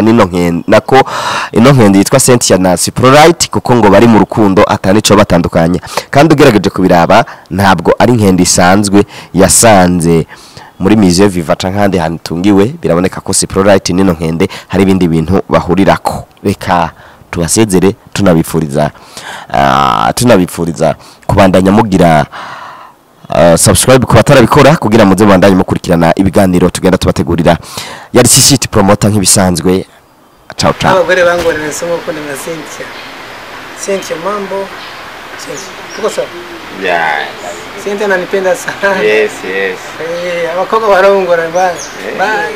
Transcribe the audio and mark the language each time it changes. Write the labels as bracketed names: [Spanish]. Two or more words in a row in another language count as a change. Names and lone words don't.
[Rundi] nino nkende nako ino nkende yitwa Cynthia na Sprite kuko ngo bari mu rukundo atanico batandukanya kandi ugerageje kubiraba ntabwo ari nkende isanzwe yasanze muri Musée Vivant kandi hantungiwe biraboneka ko Sprite nino nkende hari ibindi bintu bahurirako reka tubasezere tunabipfuriza kubandanya mugira subscribe ku batarabikora kugira muze bandanye mukurikirana ibiganiro tugenda tubategurira yari City promoter nk'ibisanzwe [Italian] ciao ciao [Rundi] abagore bangorera [Swahili] somo ko na Cynthia mambo tuko sawa Cynthia ananipenda sana [Rundi] Yes abakobwa barongora bye